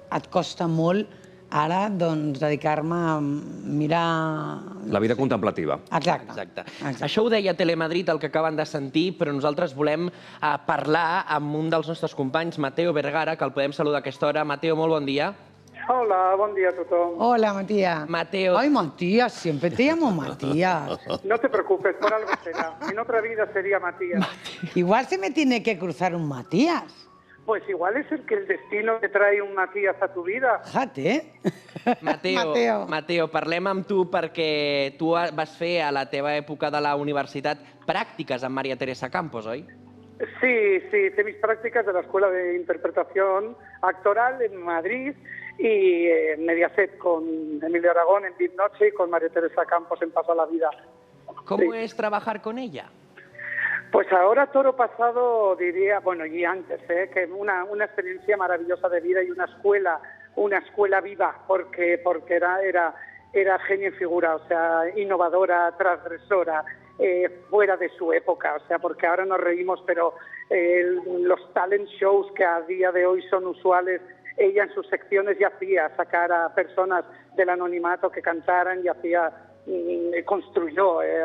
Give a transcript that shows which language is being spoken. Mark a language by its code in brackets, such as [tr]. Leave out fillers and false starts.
[ca] et costa molt ara dedicar-me a mirar... la vida contemplativa. Exacte. Això ho deia Telemadrid, el que acaben de sentir, però nosaltres volem parlar amb un dels nostres companys, Mateo Vergara, que el podem saludar a aquesta hora. Mateo, molt bon dia. Hola, bon dia a tothom. Hola, Matías. Mateo. [es] Ay, Matías, siempre te llamo Matías. No te preocupes, por algo será. En otra vida sería Matías. Igual se me tiene que cruzar un Matías. Pues igual es el que el destino te trae un Matías a tu vida. Fíjate. [ca] Mateo, parlem amb tu perquè tu vas fer a la teva època de la universitat pràctiques amb Maria Teresa Campos, oi? [es] Sí, hice mis prácticas de la Escuela de Interpretación Actoral en Madrid y en Mediaset con Emilio Aragón en Bit Noche y con María Teresa Campos en Paso a la Vida. ¿Cómo es trabajar con ella? Pues ahora toro pasado diría, bueno, y antes, que una experiencia maravillosa de vida y una escuela viva, porque era genio en figura, o sea, innovadora, transgresora, fuera de su época, o sea, porque ahora nos reímos, pero los talent shows que a día de hoy son usuales, ella en sus secciones ya hacía sacar a personas del anonimato que cantaran y construyó